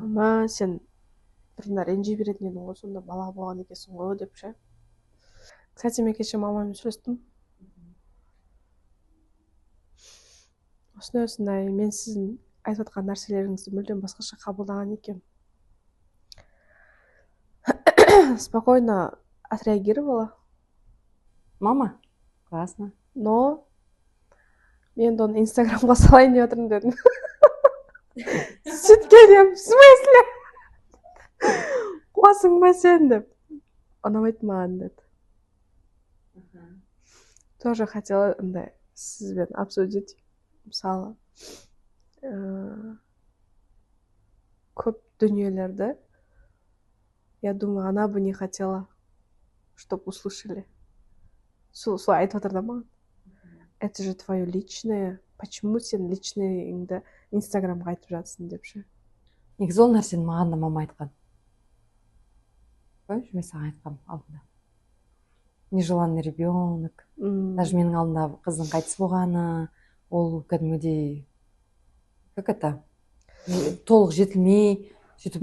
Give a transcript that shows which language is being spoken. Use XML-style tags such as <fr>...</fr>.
<kk>Ама сен бірінде ренжи беретін едің ғой, сонда бала болған екенсің ғой деп ше. Кстати, мен кеше мамамен сөйлестім. Осындай, мен сіздің айтып отқан нәрселеріңізді мүлдем басқаша қабылдаған екен.</kk> <ru>Спокойно отреагировала. Мама? Классно.</ru> <kk>Но мен оны инстаграмға салайын деп отырмын дедім. Сөйткен едім,</kk> <ru>в смысле?</ru> <kk>Қуасың ба сен деп. Ұнамайды маған деді.</kk> <ru>Тоже хотела андай сізбен обсудить.</ru> <kk>Мысалы, көп дүниелерді,</kk> <ru>я думаю, она бы не хотела, чтобы услышали.</ru> <kk>Солай айтып отыр да маған.</kk> <ru>Это же твое личное. Почему</ru> <kk>сен личныйыңды инстаграмға айтып жатсың деп ше. Негізі ол нәрсені маған да мама айтқан. Қойшы, мен саған айтқам алдында.</kk> <ru>Нежеланный ребенок.</ru> <kk>Даже менің алдымда қыздың қайтыс болғаны, ол кәдімгідей,</kk> <ru>как это,</ru> <kk>толық жетілмей, сөйтіп</kk>